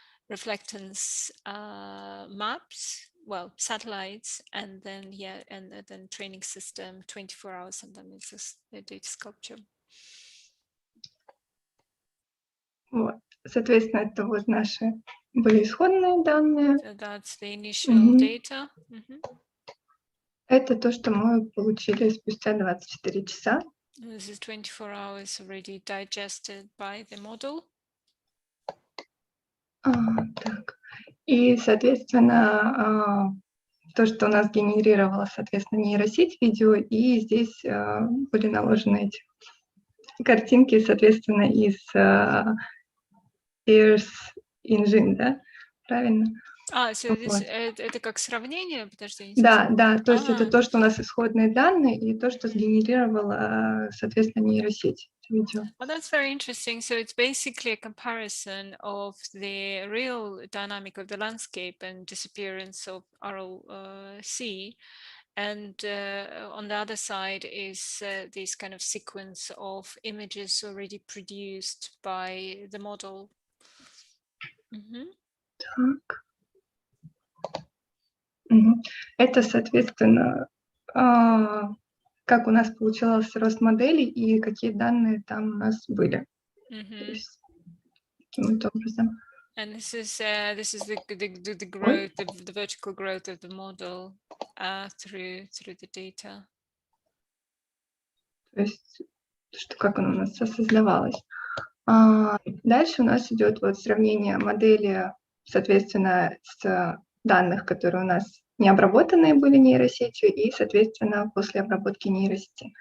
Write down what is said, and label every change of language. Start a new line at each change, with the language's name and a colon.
English: reflectance maps, well, satellites, and then and then training system 24 hours, and then it's a data sculpture.
Russian: Вот. Соответственно, это вот наши были исходные данные.
English: So that's the initial data.
Russian: Это то, что мы получили спустя 24 часа.
English: This is 24 hours already digested by the model.
Russian: Так. И, соответственно, то, что у нас генерировало, соответственно, нейросеть видео, и здесь были наложены эти картинки, соответственно, из Earth Engine, да? Правильно?
English: So this,
Russian: это как сравнение? Подожди, да, то есть это то, что у нас исходные данные, и то, что сгенерировала, соответственно, нейросеть видео.
English: Well, that's very interesting. So it's basically a comparison of the real dynamic of the landscape and disappearance of RLC. And on the other side is this kind of sequence of images already produced by the model.
Russian: Так. Это, соответственно, как у нас получился рост модели и какие данные там у нас были. То есть, таким вот образом.
English: And this is the growth, the vertical growth of the model through the data.
Russian: То есть, как оно у нас создавалось. Дальше у нас идет вот сравнение модели, соответственно, с данных, которые у нас не обработанные были нейросетью, и, соответственно, после обработки нейросети.